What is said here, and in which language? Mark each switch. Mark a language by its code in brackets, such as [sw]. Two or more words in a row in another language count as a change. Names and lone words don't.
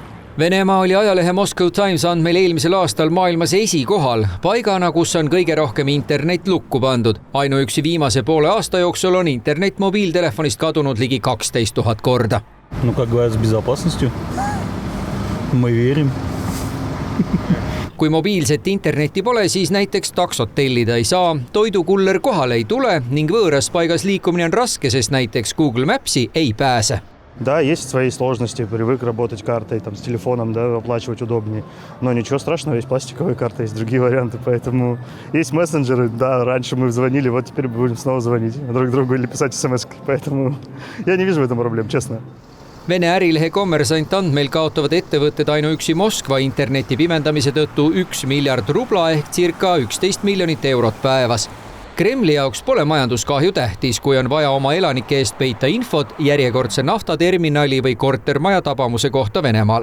[et] Venemaa oli ajalehe Moscow Times andmeil eelmisel aastal maailmas esikohal, paigana, kus on kõige rohkem internet lukku pandud. Ainuüksi viimase poole aasta jooksul on internet mobiiltelefonist kadunud ligi 12 000 korda. [ru] Ну, как говорят, с безопасностью. Мы верим. [et] Kui mobiilset internetti pole, siis näiteks taksot tellida ei saa, toidukuller kohale ei tule ning võõras paigas liikumine on raske, sest näiteks Google Mapsi ei pääse. [ru] Да, есть свои сложности, привык работать картой, там, с телефоном, да, оплачивать удобнее. Но ничего страшного, есть пластиковые карты, есть другие варианты, поэтому есть мессенджеры, да, раньше мы звонили, вот теперь будем снова звонить друг другу или писать смс-ки, поэтому я не вижу в этом проблем, честно. [et] Vene ärilehe Kommersant andmeil kaotavad ettevõtted ainuüksi Moskva interneti pimendamise tõttu 1 miljard rubla ehk circa 11 miljonit eurot päevas. Kremli jaoks pole majanduskahju tähtis, kui on vaja oma elanike eest peita infot järjekordse naftaterminali või kortermaja tabamuse kohta Venemaal.